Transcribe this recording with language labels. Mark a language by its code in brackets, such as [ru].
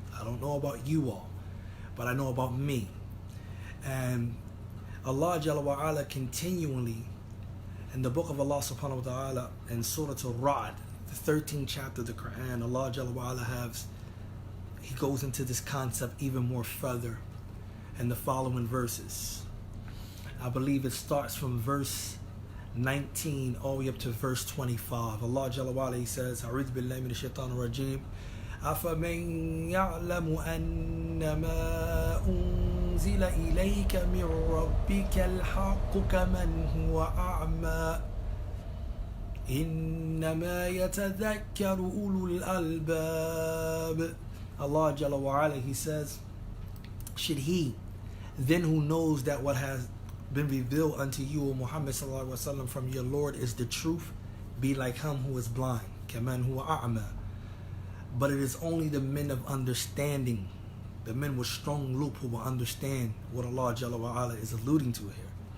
[en] I don't know about you all, but I know about me. And Allah Jalla wa Ala continually in the book of Allah subhanahu wa ta'ala in Surah Al-Ra'd, the 13th chapter of the Quran, Allah Jalla wa Ala He goes into this concept even more further in the following verses. I believe it starts from verse 19 all the way up to verse 25. Allah Jalla wa Ala, He says, [ar] A'udhu billahi minash shaitanir rajeem, أَفَمَنْ يَعْلَمُ أَنَّمَا أُنزِلَ إِلَيْكَ مِنْ رَبِّكَ الْحَقُّ كَمَنْ هُوَ أَعْمَى إِنَّمَا يَتَذَكَّرُ أُولُو الْأَلْبَابِ. [en] Allah Jalla wa Ala, He says, should he then who knows that what has been revealed unto you, O Muhammad sallallahu alaihi wasallam, from your Lord is the truth, be like him who is blind, [ar] كَمَنْ هُوَ أَعْمَى. [en] But it is only the men of understanding, the men with strong loop, who will understand what Allah Jalla wa Ala is alluding to here.